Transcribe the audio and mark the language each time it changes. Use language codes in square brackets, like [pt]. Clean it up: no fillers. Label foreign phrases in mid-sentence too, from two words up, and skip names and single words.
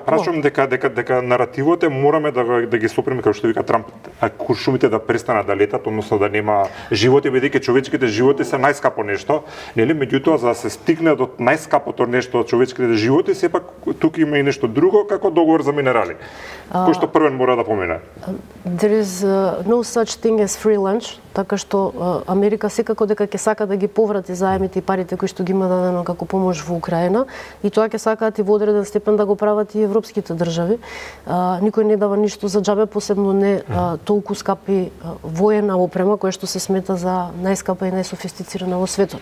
[mk] Да, прашувам дека наративот мораме да ги сопреме, како што вика Трамп, куршумите да престанат да летат, односно да нема животи, бидејќи човечките животи се најскапо нешто, нели? Меѓутоа за да се стигне до најскапото нешто од човечките животи, сепак тука има и нешто друго како договор за минерали. Кој што првен мора да помине. [en] There is no such thing as free lunch, [mk] така што Америка секако дека ќе сака да ги поврати заемите и парите кои што ги има дадено како помош во Украина, и тоа ќе сакаат и во одреден степен да го прават и европските држави. Никој не дава ништо за џабе, посебно не толку скапи воена опрема која што се смета за најскапа и најсофистицирана во светот.